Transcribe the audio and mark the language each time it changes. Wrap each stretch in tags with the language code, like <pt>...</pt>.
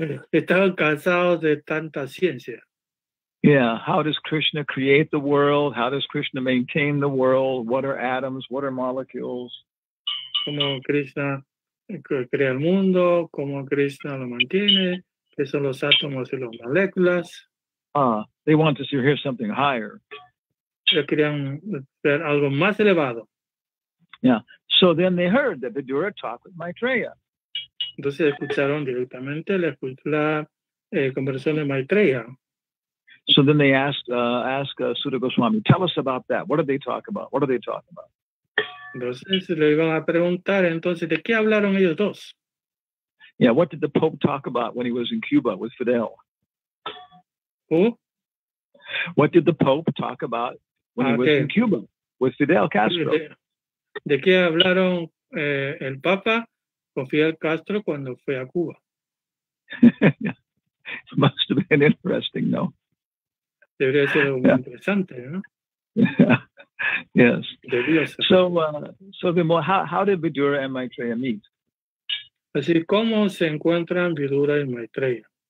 <es>Estaban cansados de tanta ciencia. Yeah.</es> <en>How does Krishna create the world? How does Krishna maintain the world? What are atoms? What are molecules?</en> <es>Cómo Krishna crea el mundo, cómo Krishna lo mantiene, qué son los átomos y las moléculas.</es> <en>They want to hear something higher.</en> <es>Ellos querían ver algo más elevado. Yeah.</es> <en>So then they heard that Vidura talked with Maitreya.</en> <es>Entonces escucharon directamente la conversación de Maitreya.</es> <en>So then they asked Sutta Goswami, tell us about that. What did they talk about?</en> <es>Entonces le iban a preguntar, entonces, ¿de qué hablaron ellos dos?</es> <en>Yeah, what did the Pope talk about when he was in Cuba with Fidel? Who? What did the Pope talk about when he was in Cuba with Fidel Castro?</en> <es>¿De qué hablaron el Papa con Fidel Castro cuando fue a Cuba?</es> <en>It must have been interesting, no?</en> <es>Debería ser algo muy interesante, ¿no?</es> <en>Yes. So then, how did Vidura and Maitreya meet?</en> <es>Así, ¿cómo se encuentran Vidura y Maitreya?</es>